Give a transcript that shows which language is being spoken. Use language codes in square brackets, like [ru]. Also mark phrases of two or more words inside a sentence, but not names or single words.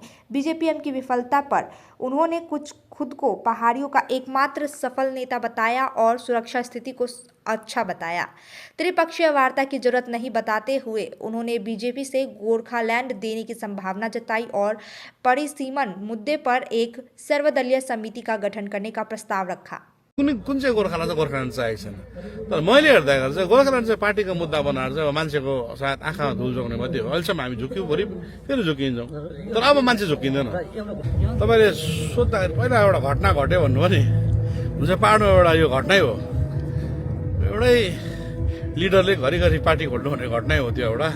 [hi] बीजेपीएम की विफलता पर उन्होंने खुद को पहाड़ियों का एकमात्र सफल नेता बताया और सुरक्षा स्थिति को अच्छा बताया। त्रिपक्षीय वार्ता की जरूरत नहीं बताते हुए उन्होंने बीजेपी से गोरखालैंड देने की संभावना जताई और परिसीमन मुद्दे पर एक सर्वदलीय समिति का गठन करने का प्रस्ताव रखा। [ne] कुन चाहिँ गोर्खाल्यान्ड गोर्खाल्यान्ड चाहिएको छैन, तर मैले हेर्दाखेरि चाहिँ गोर्खाल्यान्ड चाहिँ पार्टीको मुद्दा बनाएर चाहिँ मान्छेको सायद आँखामा धुल जोग्ने मात्रै हो। अहिलेसम्म हामी झुक्यौँ, भोलि फेरि झुकिन्छौँ, तर अब मान्छे झुकिँदैन। तपाईँले सोद्धाखेरि पहिला एउटा घटना घट्यो भन्नुभयो नि, हुन्छ पाहाडमा एउटा यो घटनै हो, एउटै लिडरले घरिघरि पार्टी खोल्नु भन्ने घटनै हो त्यो एउटा।